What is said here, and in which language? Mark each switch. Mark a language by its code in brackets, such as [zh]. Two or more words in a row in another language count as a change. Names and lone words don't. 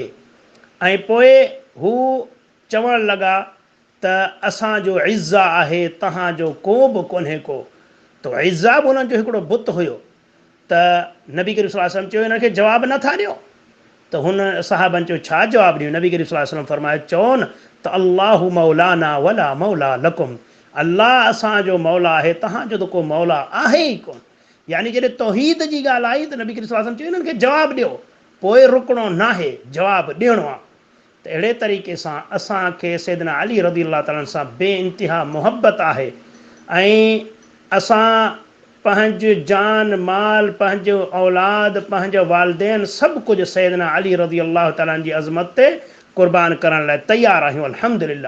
[sd] ऐं पोइ हू चवणु लॻा त असांजो इज़्ज़ा आहे, तव्हांजो को बि कोन्हे को। त इज़्ज़ा बि उन्हनि जो हिकिड़ो बुत हुयो। त नबी करीम [ar] صلى الله عليه وسلم [sd] चयो हिनखे जवाबु नथा ॾियो? त हुन साहबनि चयो छा जवाबु ॾियूं? नबी करीम [ar] صلى الله عليه وسلم [sd] फरमायो चओनि त [ar] الله مولانا ولا مولى لكم, [sd] अल्लाह असांजो मौला आहे, तव्हांजो त को मौला आहे ई कोन। यानी जॾहिं तौहीद जी ॻाल्हि आई त नबी करीम [ar] صلى الله عليه وسلم [sd] चयो हिननि खे जवाबु ॾियो, पोइ रुकणो न आहे, जवाबु ॾियणो आहे। त अहिड़े तरीक़े सां असांखे सैयदना अली [ar] رضي الله تعالى [sd] सां बे इंतिहा मुहबत आहे ऐं असां पंहिंजो जान माल, पंहिंजो औलाद, पंहिंजो वालदेन सभु कुझु सैयदना अली [ar] رضي الله تعالى [sd] जी अज़मत ते क़ुर्बान करण लाइ तयारु आहियूं, अल्हम्दुलिल्लाह।